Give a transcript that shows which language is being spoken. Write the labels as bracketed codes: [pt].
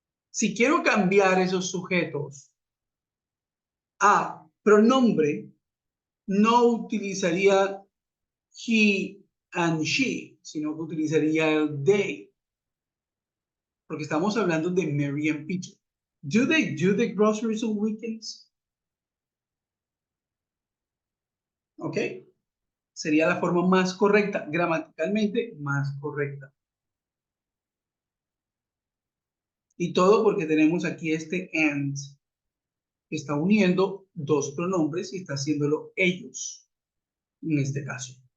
[es] Si quiero cambiar esos sujetos a pronombre, no utilizaría [en] he and she, [es] sino que utilizaría el they, porque estamos hablando de Mary and Peter. [en] Do they do the groceries on weekends? [es] ¿Ok? Sería la forma más correcta, gramaticalmente más correcta. Y todo porque tenemos aquí este and, que está uniendo dos pronombres y está haciéndolo ellos, en este caso.